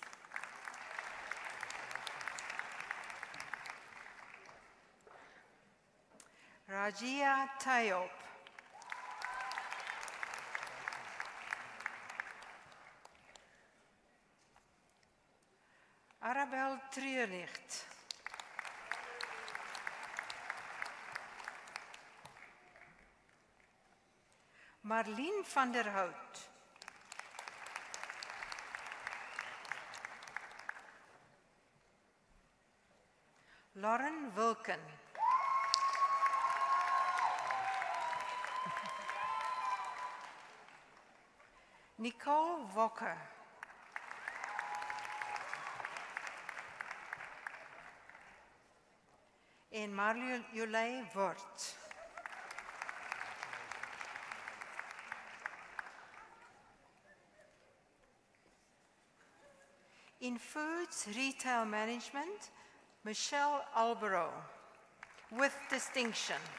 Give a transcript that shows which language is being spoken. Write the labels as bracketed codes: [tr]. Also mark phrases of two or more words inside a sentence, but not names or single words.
[af] Rajia Tayop. Arabel Trierlicht. Marlene van der Hout. Lauren Wilken. Nicole Walker. En Marjolein Wort. [en] In Foods Retail Management, Michelle Alborough, with distinction.